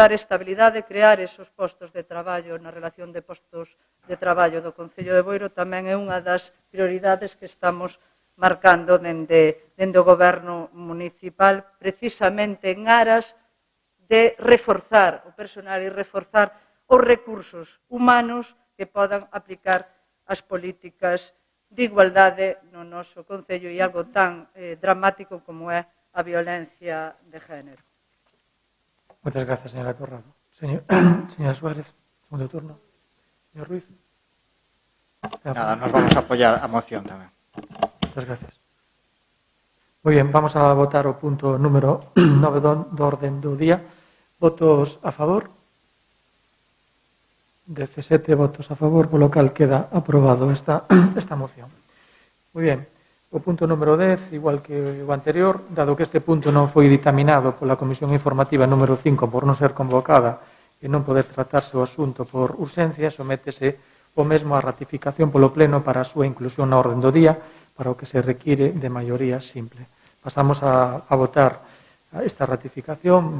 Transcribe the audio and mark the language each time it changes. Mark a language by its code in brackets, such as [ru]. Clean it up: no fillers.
[gl] Dar estabilidade, crear esos postos de traballo na relación de postos de traballo do Concello de Boiro tamén é unha das prioridades que estamos marcando dende o Goberno Municipal, precisamente en aras de reforzar o personal e reforzar os recursos humanos que podan aplicar as políticas de igualdade no noso Concello e algo tan dramático como é a violencia de género. [es] Muchas gracias, señora Torrado. Señora Suárez, segundo turno. Señor Ruiz. Nada, nos vamos a apoyar a moción tamén. Muchas gracias. [gl] Moi ben, vamos a votar o punto número 9 do orden do día. Votos a favor? 17 votos a favor, polo cal queda aprobado esta moción. Moi ben, o punto número 10, igual que o anterior, dado que este punto non foi ditaminado pola Comisión Informativa número 5 por non ser convocada e non poder tratarse o asunto por urxencia, sométese o mesmo a ratificación polo Pleno para a súa inclusión na orden do día, para o que se require de maioría simple. Pasamos a votar esta ratificación.